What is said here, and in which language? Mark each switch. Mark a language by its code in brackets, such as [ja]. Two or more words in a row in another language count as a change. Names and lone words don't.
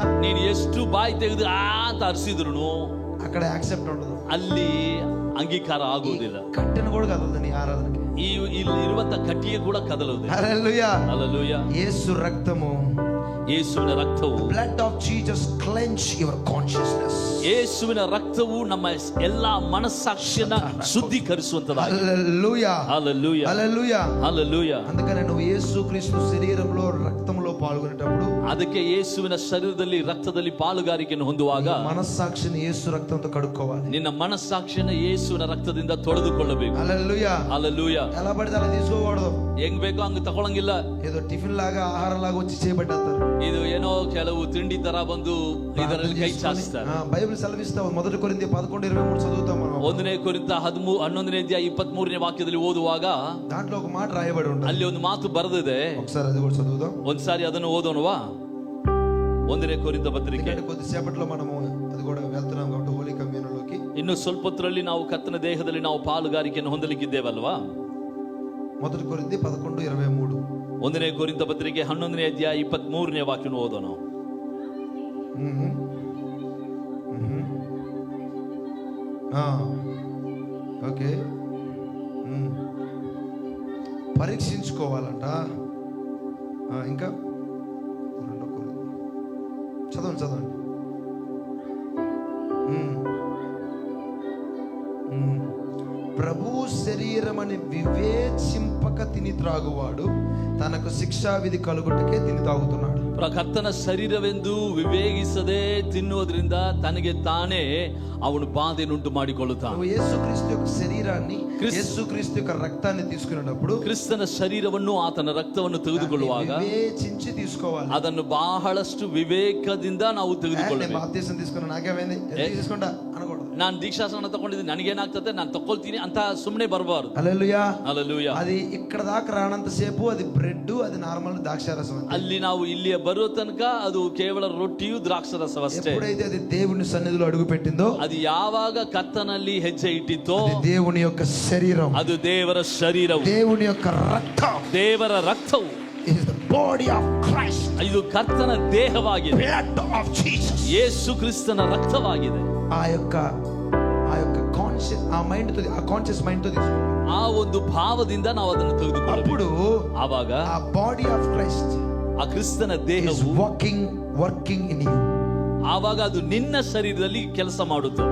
[kn] ನೀನು ಎಷ್ಟು ಬಾಯಿ ತೆಗೆದು ಆ ಅಂತ ಅರಿಸಿದ್ರು [te] అక్కడ యాక్సెప్ట్ ఉండదు. [kn] ಅಲ್ಲಿ ಅಂಗೀಕಾರ ಆಗುವುದಿಲ್ಲ. [te] కట్టెను కూడా కదలదు నీ ఆరాధనకి. [kn] ಇಲ್ಲಿ ಇರುವಂತ ಕಟ್ಟಿಗೆ ಕೂಡ ಕದಲುವುದಿಲ್ಲ. [te] హల్లెలూయా. [kn] ಹల్లೆಲೂಯಾ. [te] యేసు రక్తము, [kn] ಯೇಸುವಿನ ರಕ್ತವು, [en] blood of Jesus cleanse your consciousness. [kn] ಯೇಸುವಿನ ರಕ್ತವು ನಮ್ಮ ಎಲ್ಲಾ ಮನಸ್ಸಾಕ್ಷಿಯನ್ನ ಶುದ್ಧೀಕರಿಸುವಂತದಾಗಿದೆ. [te] హల్లెలూయా. హల్లెలూయా. హల్లెలూయా. హల్లెలూయా. అందుకనే నువ్వు యేసుక్రీస్తు శరీరంలో రక్తంలో పాల్గొనేటప్పుడు, [kn] ಅದಕ್ಕೆ ಯೇಸುವಿನ ಶರೀರದಲ್ಲಿ ರಕ್ತದಲ್ಲಿ ಪಾಲುಗಾರಿಕೆಯನ್ನು ಹೊಂದುವಾಗ [te] మనస్సాక్షిని యేసు రక్తంతో కడుక్కోవాలి. [kn] ನಿನ್ನ ಮನಸ್ಸಾಕ್ಷಿಯನ್ನ ಯೇಸುವಿನ ರಕ್ತದಿಂದ ತೊಳೆದುಕೊಳ್ಳಬೇಕು. [te] హల్లెలూయా. హల్లెలూయా. ఎలా పడితే అలా తీసుకోకూడదు. [kn] ಹೆಂಗ್ ಬೇಕೋ ಹಂಗ ತಗೊಳಂಗಿಲ್ಲ. [te] ఏదో టిఫిన్ లాగా, ఆహారం లాగా వచ్చి చేయబడ్డారు. [kn] ಇದು ಏನೋ ಕೆಲವು ತಿಂಡಿ ತರ ಬಂದು ಇದರಲ್ಲಿ ಕೈ ಚಾಚಿಸ್ತಾರೆ. [te] బైబిల్ సెలవిస్తావు. 1 కొరింథీ 11:23 చదువుతాం మనం. [kn] 1ನೇ ಕೊರಿಂಥ 11ನೇ ಅಧ್ಯಾಯ 23ನೇ ವಾಕ್ಯದಲ್ಲಿ ಓದುವಾಗ [te] దాంట్లో ఒక మాట రాయబడి ఉంటుంది. [kn] ಅಲ್ಲಿ ಒಂದು ಮಾತು ಬರೆದಿದೆ. [te] ఒకసారి అది కూడా చదువుదాం. [kn] ಒಂದ್ಸಾರಿ ಅದನ್ನು ಓದೋಣವಾ? 1ನೇ ಕೊರಿಂಥ ಪತ್ರಿಕೆ. [te] కొద్దిసేపట్లో మనము అది కూడా వెళ్తున్నాం కాబట్టి [en] holy communion. [kn] ಇನ್ನು ಸ್ವಲ್ಪ ಹೊತ್ತರಲ್ಲಿ ನಾವು ಕರ್ತನ ದೇಹದಲ್ಲಿ ನಾವು ಪಾಲುಗಾರಿಕೆಯನ್ನು ಹೊಂದಲಿಕ್ಕಿದ್ದೇವಲ್ವಾ? [te] 1 కొరింథీ 11:23. [kn] 1ನೇ ಕೊರಿಂಥ ಪತ್ರಿಕೆ 11ನೇ ಅಧ್ಯಾಯ 23ನೇ ವಾಕ್ಯನ ಓದೋಣ. [te] ఓకే. పరీక్షించుకోవాలంట. ఇంకా 2 కొరింథీ చదవండి. ప్రభు శరీరమని వివేచింపక తిని త్రాగువాడు తనకు శిక్షా విధి కలుగుటకే తిని తాగుతున్నాడు. [kn] ಕರ್ತನ ಶರೀರವೆಂದು ವಿವೇಗಿಸದೆ ತಿನ್ನುವುದರಿಂದ ತನಗೆ ತಾನೇ ಅವನು ಬಾಧೆಯನ್ನುಂಟು ಮಾಡಿಕೊಳ್ಳುತ್ತಾನೆ. [te] నువ్వు యేసుక్రీస్తు యొక్క శరీరాన్ని, యేసుక్రీస్తు యొక్క రక్తాన్ని తీసుకునేటప్పుడు, [kn] ಕ್ರಿಸ್ತನ ಶರೀರವನ್ನು ಆತನ ರಕ್ತವನ್ನು ತೆಗೆದುಕೊಳ್ಳುವಾಗ [te] వివేచించి తీసుకోవాలి. [kn] ಅದನ್ನು ಬಹಳಷ್ಟು ವಿವೇಕದಿಂದ ನಾವು ತೆಗೆದುಕೊಳ್ಳಬೇಕು. [te] బాప్తిసం తీసుకున్నా నాకేమైంది తీసుకుంటా అనకూడదు. [kn] ನಾನು ದೀಕ್ಷಾಸ್ನಾನ ತಗೊಂಡಿದ್ದೀನಿ, ನನಗೇನಾಗ್ತದೆ, ನಾನು ತಗೊಳ್ತೀನಿ ಅಂತ ಸುಮ್ಮನೆ ಬರಬಾರ್ದು. [te] హల్లెలూయా. హల్లెలూయా. అది ఇక్కడ దాకా రానంత సేపు అది బ్రెడ్, అది నార్మల్ ద్రాక్షారసం అంతే. [kn] ಅಲ್ಲಿ ನಾವು ಇಲ್ಲಿಯ ಬರೋ ತನಕ ಅದು ಕೇವಲ ರೊಟ್ಟಿಯು ದ್ರಾಕ್ಷರಸವಷ್ಟೇ. [te] ఎప్పుడైతే అది దేవుని సన్నిధిలో అడుగు పెట్టిందో, [kn] ಅದು ಯಾವಾಗ ಕರ್ತನಲ್ಲಿ ಹೆಜ್ಜೆ ಇಟ್ಟಿತ್ತೋ, [te] అది దేవుని యొక్క శరీరం, [kn] ಅದು ದೇವರ ಶರೀರವು, [te] దేవుని యొక్క రక్తం, [kn] ದೇವರ ರಕ್ತವು, [en] is the body of Christ, [kn] ಇದು ಕರ್ತನ ದೇಹವಾಗಿದೆ, [en] blood of Jesus. [kn] ಯೇಸು ಕ್ರಿಸ್ತನ ರಕ್ತವಾಗಿದೆ. [te] ఆ యొక్క కాన్షియస్, ఆ మైండ్ తో, ఆ [en] conscious mind [te] తో తీసుకుంటాం. [kn] ಆ ಒಂದು ಭಾವದಿಂದ ನಾವು ಅದನ್ನು ತೆಗೆದುಕೊಳ್ಳಬೇಕು. [te] అప్పుడు [kn] ಆವಾಗ [en] ఆ body of Christ [kn] ಆ ಕ್ರಿಸ್ತನ [en] is [kn] ದೇಹವು [en] working in you. [kn] ಆವಾಗ ಅದು ನಿನ್ನ ಶರೀರದಲ್ಲಿ ಕೆಲಸ ಮಾಡುತ್ತದೆ.